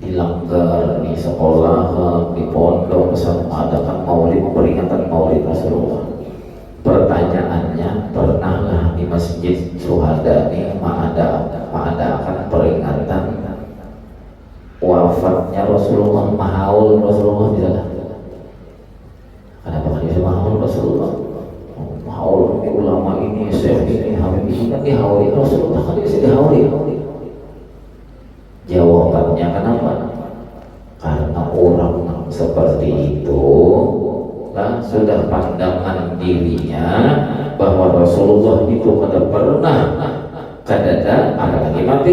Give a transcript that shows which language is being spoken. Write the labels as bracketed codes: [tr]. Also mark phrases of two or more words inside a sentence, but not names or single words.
[id] di langgar, di sekolah, di pondok, mengadakan maulid, peringatan maulid Rasulullah. Pertanyaannya, pernahlah di Masjid Syuhada ini mengadakan peringatan wafatnya Rasulullah, mahaul Rasulullah di sana? Kenapa kan bisa mahaul Rasulullah? Mahaul ini ulama ini, syekh ini, habib ini kan dihauli Rasulullah, kan bisa dihauli. Jawabannya kenapa? Karena orang seperti itu lah sudah pandangan dirinya bahwa Rasulullah itu kada pernah kadada apalagi mati.